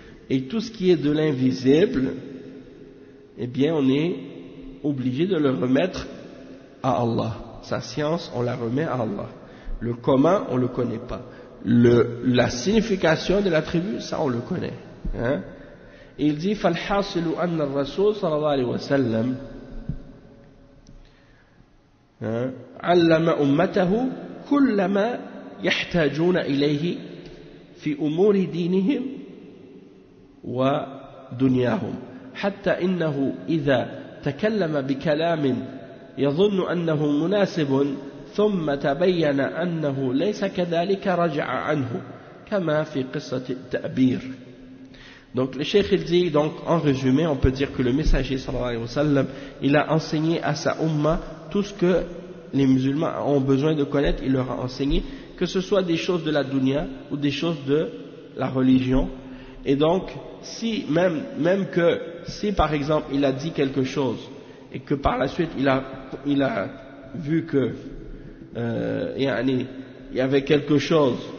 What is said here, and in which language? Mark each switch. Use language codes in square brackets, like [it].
[fr] Et tout ce qui est de l'invisible, eh bien on est obligé de le remettre à Allah. Sa science, on la remet à Allah. Le commun, on ne le connaît pas. La signification de l'attribut, ça on le connaît. Hein? Et il dit, [ar] فَالْحَاصِلُ أَنَّ الرَّسُولُ صَلَى اللَّهُ عَلَيْهِ وَسَلَّمُ عَلَّمَ أُمَّتَهُ كُلَّمَا يَحْتَاجُونَ إِلَيْهِ فِي أُمُورِ دِينِهِمْ وَدُنْيَاهُمْ حَتَّى إِنَّهُ إِذَا تَكَلَّمَ بِكَلَامٍ يَظُنُّ أَنَّهُ مُنَاسِبٌ ثم تبين أنه ليس كذلك رجع عنه كما في قصة التأبير. [fr] Donc le cheikh il dit, donc en résumé, on peut dire que le messager sallallahu alayhi wa sallam, il a enseigné à sa umma tout ce que les musulmans ont besoin de connaître. Il leur a enseigné, que que ce soit des choses de la dunya ou des choses de la religion. Et donc, si même que si par exemple il a dit quelque chose et que par la suite il a vu que il y avait quelque chose,